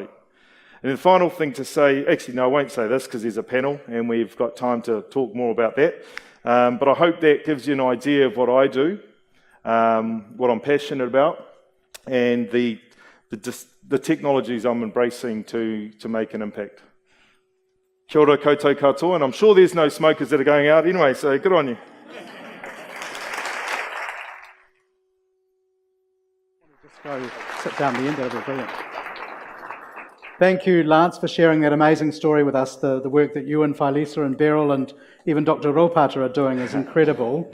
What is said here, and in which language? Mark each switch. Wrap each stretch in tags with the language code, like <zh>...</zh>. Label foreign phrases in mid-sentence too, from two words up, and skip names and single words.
<en>And the final thing to say, actually no, I won't say this because there's a panel and we've got time to talk more about that. But I hope that gives you an idea of what I do, what I'm passionate about, and the technologies I'm embracing to make an impact.</en> <mi>Kia ora koutou katoa,</mi> <en>and I'm sure there's no smokers that are going out anyway, so good on you. Just go sit down the end, that'll be brilliant. Thank you, Lance, for sharing that amazing story with us. The work that you and Lisa and Beryl and even Dr. Ropata are doing is incredible.</en>